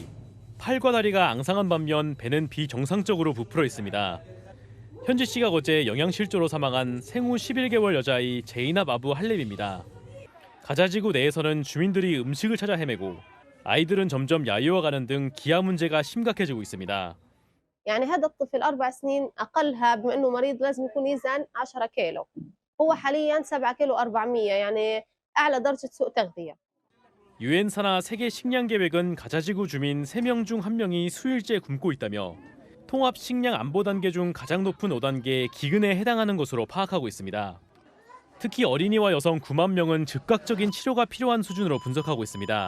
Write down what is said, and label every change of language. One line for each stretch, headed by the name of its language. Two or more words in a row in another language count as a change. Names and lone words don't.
Korean: 팔과 다리가 앙상한 반면 배는 비정상적으로 부풀어 있습니다. 현지 시각 어제 영양실조로 사망한 생후 11개월 여자아이 제이납 아부 할렙입니다. 가자지구 내에서는 주민들이 음식을 찾아 헤매고 아이들은 점점 야유어가는 등 기아 문제가 심각해지고 있습니다.
Arabic: يعني هذا الطفل 4 سنين أقلها بما إنه مريض لازم يكون يزن 10 كيلو. هو حاليا 7 كيلو 400 يعني أعلى درجة سوء تغذية.
Korean: 유엔 산하 세계 식량 계획은 가자지구 주민 3명 중 1명이 수일째 굶고 있다며 통합 식량 안보 단계 중 가장 높은 5단계 기근에 해당하는 것으로 파악하고 있습니다. 특히 어린이와 여성 9만 명은 즉각적인 치료가 필요한 수준으로 분석하고 있습니다.